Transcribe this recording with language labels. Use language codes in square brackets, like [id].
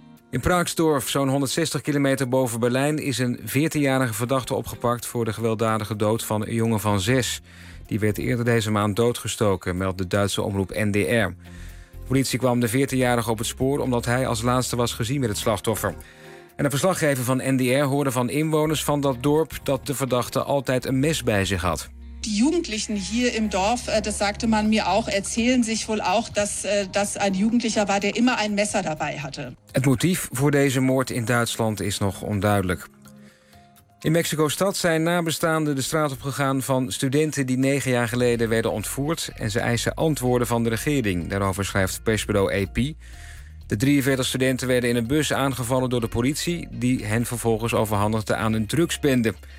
[nl] In Praagsdorf, zo'n 160 kilometer boven Berlijn, is een 14-jarige verdachte opgepakt voor de gewelddadige dood van een jongen van 6. Die werd eerder deze maand doodgestoken, meldt de Duitse omroep NDR. De politie kwam de 14-jarige op het spoor omdat hij als laatste was gezien met het slachtoffer. En een verslaggever van NDR hoorde van inwoners van dat dorp dat de verdachte altijd een mes bij zich had. [de] Die jugendlichen hier im Dorf, das sagte man mir auch, erzählen sich wohl auch, dass ein Jugendlicher war, der immer ein Messer dabei hatte. [nl] Het motief voor deze moord in Duitsland is nog onduidelijk. In Mexico-stad zijn nabestaanden de straat opgegaan van studenten die 9 jaar geleden werden ontvoerd. En ze eisen antwoorden van de regering. Daarover schrijft persbureau AP. De 43 studenten werden in een bus aangevallen door de politie, die hen vervolgens overhandigde aan een drugsbende.